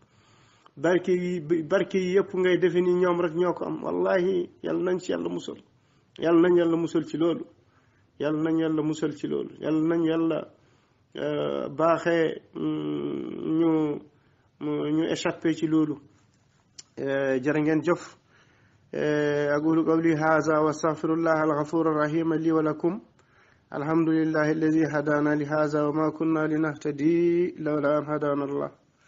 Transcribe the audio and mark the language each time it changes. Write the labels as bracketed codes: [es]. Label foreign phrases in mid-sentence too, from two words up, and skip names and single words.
[wo] barke yi yëpp ngay defe ni ñoom rek ñoo ko am wallahi yàlla nañ ci yàlla musal yàlla nañ yàlla musal ci loolu yàlla nañ yàlla baaxee ñu échappé ci loolu jërë ngeen jëf [ar] أقول قولي هذا وأستغفر الله الغفور الرحيم لي ولكم الحمد لله الذي هدانا لهذا وما كنا لنهتدي لولا أن هدانا الله